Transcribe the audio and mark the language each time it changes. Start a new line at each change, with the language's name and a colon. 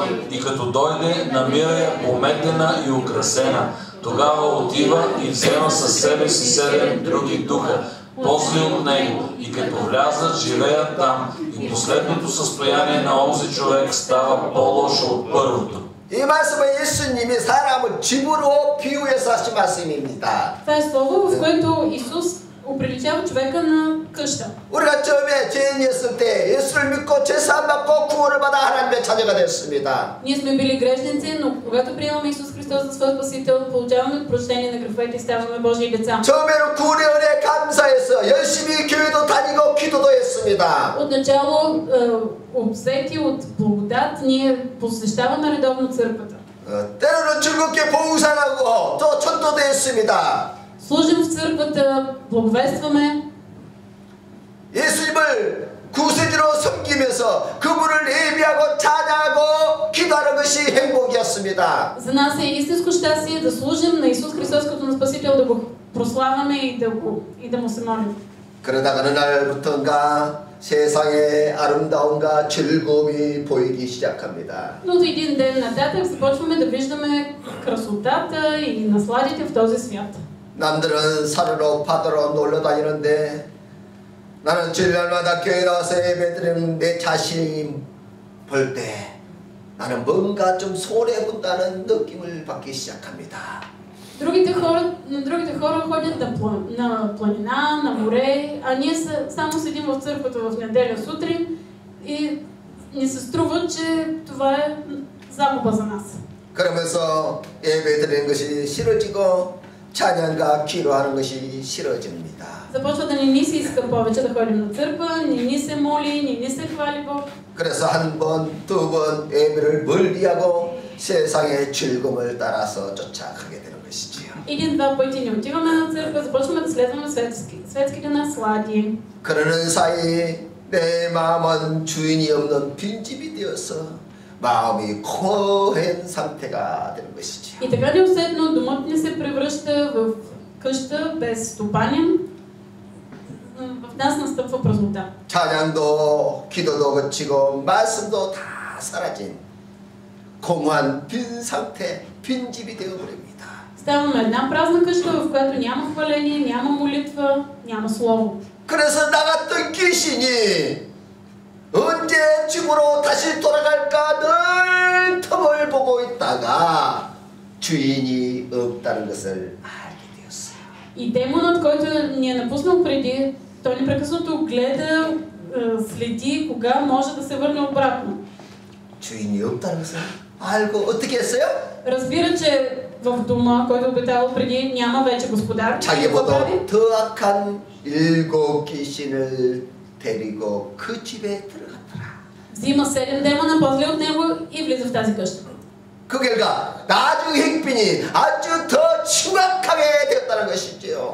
Bulgarian: И като дойде, намира я пометена и украсена. Тогава отива и взема със себе си 7 други духа, по-зли от него, и като влязат, живеят там, и последното състояние на онзи човек става по-лошо от първото.
Korean: 이 말씀은 예수님이 사람을 집으로 비유해서 하신 말씀입니다.
Bulgarian: Това е слово, в което Исус оприличава човека на къща.
Korean: 우리가 처음에 죄인이었을 때 예수를 믿고 죄사함 받고 구원을 받아 하나님의 자녀가 됐습니다.
Bulgarian: Ние сме били грешници, но когато приемаме Исус Христос за свой Спасител, получаваме прощение на греховете и ставаме Божии деца.
Korean: 처음에는 구원의 은혜에 감사해서 열심히 교회도 다니고 기도도 했습니다.
Bulgarian: Отначало, обсети от благодат, ние посещаваме редовно църквата.
Korean: 때로는 즐겁게 봉사하고 또 전도도 했습니다.
Bulgarian: Служим в църквата, благовестваме.
Korean: 예수님을 구세주로 섬기면서 그분을 예배하고 찬양하고 기도하는 것이 행복이었습니다.
Bulgarian: За нас е истинско щастие да служим на Исус Христос като на Спасител, да го прославяме и да му се молим.
Korean: 그러다가 어느 날부터인가 세상의 아름다움과 즐거움이 보이기 시작합니다.
Bulgarian: Но от един ден нататък започваме да виждаме красотата и насладите в този свят.
Korean: 남들은 산으로 파도로 놀러 다니는데 나는 주일날마다 교회 나와서 예배드리는 내 자신이 볼 때 나는 뭔가 좀 손해본다는 느낌을 받기 시작합니다.
Bulgarian: Другите хора ходят на планина, на море, а ние само седим в църквата в неделя сутрин и ни се струва, че това е загуба за нас.
Korean: 그러면서 예배드리는 것이 싫어지고 찬양과 기도하는 것이 싫어집니다.
Bulgarian: Започва да ни се иска повече да ходим на църква, ни се моли, ни се хвали Бог.
Korean: 그래서 한 번, 두 번 예배를 멀리하고 세상의 즐거움을 따라서 쫓아가게 되는 것이지요.
Bulgarian: Един-два пъти не отиваме на църква, започваме да следваме светските наслади.
Korean: 그러는 사이 내 마음은 주인이 없는 빈집이 되어서 마음이 허한 상태가 되는 것이지요.
Bulgarian: И така неусетно домът ни се превръща в къща без стопанин. В нас настъпва празнота.
Korean: 찬양도 기도도 거치고 말씀도 다 사라진 공허한 빈 상태, 빈집이 되어버립니다.
Bulgarian: Ставаме една празна къща, в която няма хваление, няма молитва, няма слово.
Korean: 그래서 나갔던 귀신이 언제 집으로 다시 돌아갈까 늘 틈을 보고 있다가 주인이 없다는 것을 알게 되었어요.
Bulgarian: И демонът, който ни е напуснал преди, той непрекъснато гледа, следи кога може да се върне обратно.
Korean: 주인이 없다는 것을 알고 어떻게 했어요?
Bulgarian: Разбира, че в дома, който обитавал преди, няма вече господар.
Korean: 자기보다 더 악한 7 귀신을 데리고 그 집에 들어갔더라.
Bulgarian: Взима 7 демона, по-зле от него и влиза в тази къща.
Korean: 그 결과 나중 행편이 아주 더 심각하게 되었다는 것이죠.